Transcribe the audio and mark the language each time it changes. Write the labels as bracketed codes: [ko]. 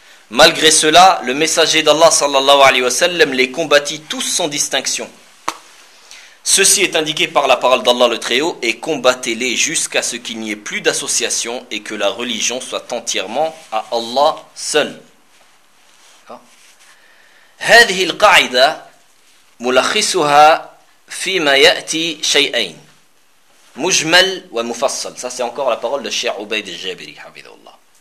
[fr] Malgré cela, le messager d'Allah sallallahu alayhi wa sallam les combattit tous sans distinction. Ceci est indiqué par la parole d'Allah le Très-Haut, et combattez-les jusqu'à ce qu'il n'y ait plus d'association et que la religion soit entièrement à Allah seul. [ar] هذه القاعدة ملخصها فيما يأتي شيئين مجمل ومفصل. [fr] Ça c'est encore la parole de Cheikh Ubayd al-Jabiri hafidhahullah.